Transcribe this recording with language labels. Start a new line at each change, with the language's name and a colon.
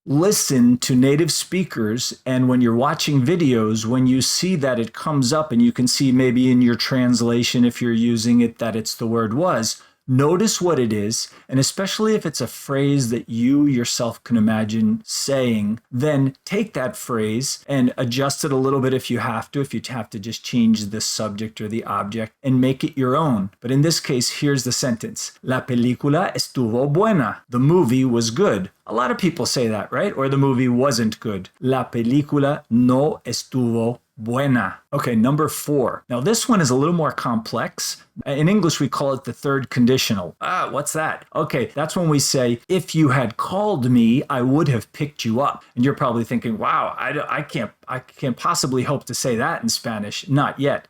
English: Listen to native speakers, and when you're watching videos, when you see that it comes up and you can see maybe in your translation, if you're using it, that it's the word was, notice what it is, and especially if it's a phrase that you yourself can imagine saying, then take that phrase and adjust it a little bit if you have to just change the subject or the object and make it your own. But in this case, here's the sentence.
Spanish: La película estuvo buena.
English: The movie was good. A lot of people say that, right? Or the movie wasn't good.
Spanish: La película no estuvo buena.
English: Okay, number 4. Now this one is a little more complex. In English, we call it the third conditional. What's that? Okay, that's when we say, if you had called me, I would have picked you up. And you're probably thinking, wow, I can't possibly hope to say that in Spanish. Not yet.